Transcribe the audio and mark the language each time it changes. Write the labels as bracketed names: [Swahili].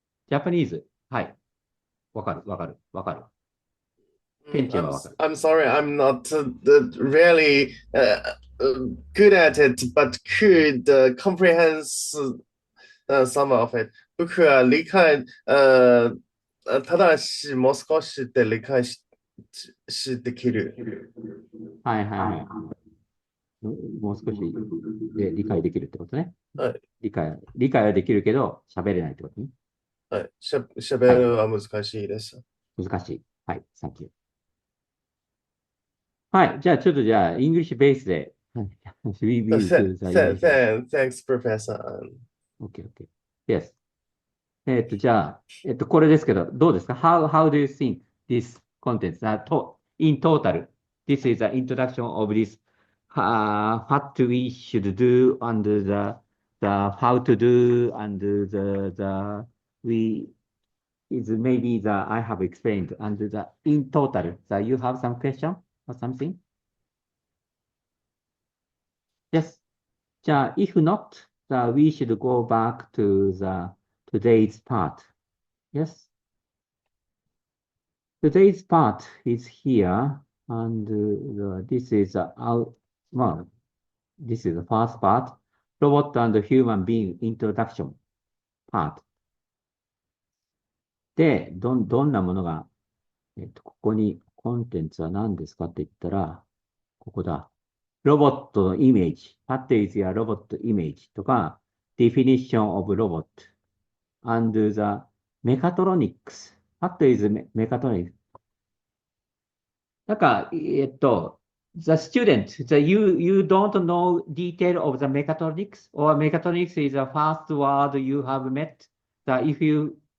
[English] Japanese? [Japanese] はい。わかる。ペンチはわかる。 [English] I'm sorry, I'm not really good at it, but could comprehend some of it. [Japanese] 僕は理解、ただしもう少しで理解できる。はい。もう少しで理解できるってことね。はい。理解はできるけど、喋れないってことね。はい。喋るは難しいです。難しい。はい、サンキュー。はい、じゃあ、イングリッシュベースで。 [English] Thanks, Professor. Okay. Yes. [Japanese] じゃあ、これですけど、どうですか？ [English] How do you think this contents in total? This is the introduction of this, what we should do and the how to do and is maybe I have explained and in total, you have some question or something? Yes. じゃあ、if not, we should go back to today's part. Yes. Today's part is here, and this is this is the first part, robot and human being introduction part. [Japanese] で、どんなものが、ここにコンテンツは何ですかって言ったら、ここだ。ロボットのイメージ。 [English] What is your robot image? とか、definition of robot and the mechatronics. What is mechatronics? なんか、the student, you don't know detail of the mechatronics or mechatronics is the first word you have met. If you